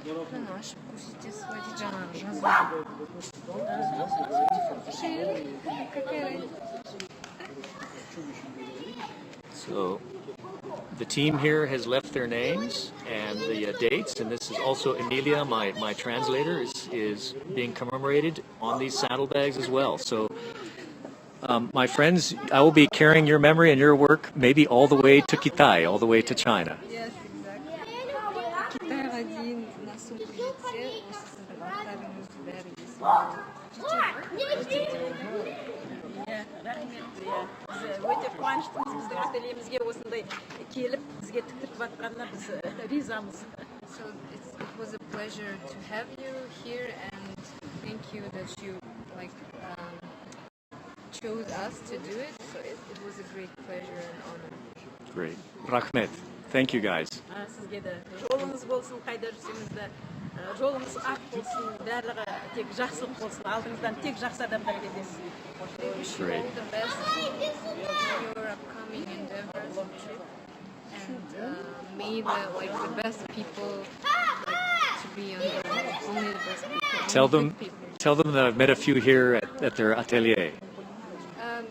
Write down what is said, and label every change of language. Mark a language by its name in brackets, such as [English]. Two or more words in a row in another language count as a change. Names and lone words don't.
[English] So the team here has left their names and the dates, and this is also Emilia, my translator, is being commemorated on these saddlebags as well. So my friends, I will be carrying your memory and your work maybe all the way to Kitai, all the way to China. Yes, exactly. [Kazakh] Қытайға дейін насу Пулитсер, осы сіздің аттарыңыз бәрі Өте қуаныштымыз біздің ательемізге осындай келіп, бізге тіктіріп жатқанына біз ризамыз. [English] So it was a pleasure to have you here, and thank you that you chose us to do it. So it was a great pleasure and honor. Great. Rahmet. Thank you guys. [Kazakh] Сізге де жолыңыз болсын, қайда жүрсеңіз де жолыңыз ақ болсын, барлығы тек жақсылық болсын, алдыңыздан тек жақсы адамдар кездесін. [English] We wish you all the best in your upcoming endeavors and trip, and may the best people to be only the best people. Tell them that I've met a few here at their atelier.